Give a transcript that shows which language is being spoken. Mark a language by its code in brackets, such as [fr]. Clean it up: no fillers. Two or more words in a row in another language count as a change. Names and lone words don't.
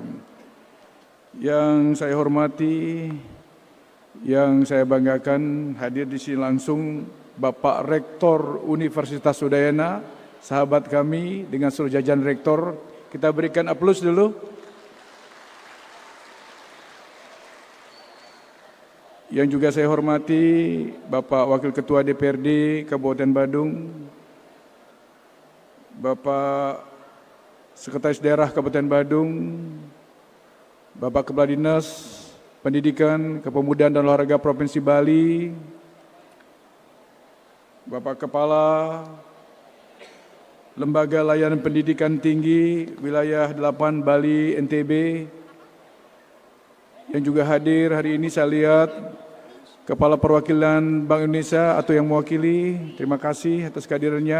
[id] Yang saya hormati, yang saya banggakan hadir di sini langsung Bapak Rektor Universitas Udayana, sahabat kami dengan seluruh jajaran rektor. Kita berikan aplaus dulu. Yang juga saya hormati Bapak Wakil Ketua DPRD Kabupaten Badung, Bapak Sekretaris Daerah Kabupaten Badung, Bapak Kepala Dinas Pendidikan, Kepemudaan dan Olahraga Provinsi Bali, Bapak Kepala Lembaga Layanan Pendidikan Tinggi Wilayah 8 Bali NTB, yang juga hadir hari ini saya lihat Kepala Perwakilan Bank Indonesia atau yang mewakili, terima kasih atas kehadirannya.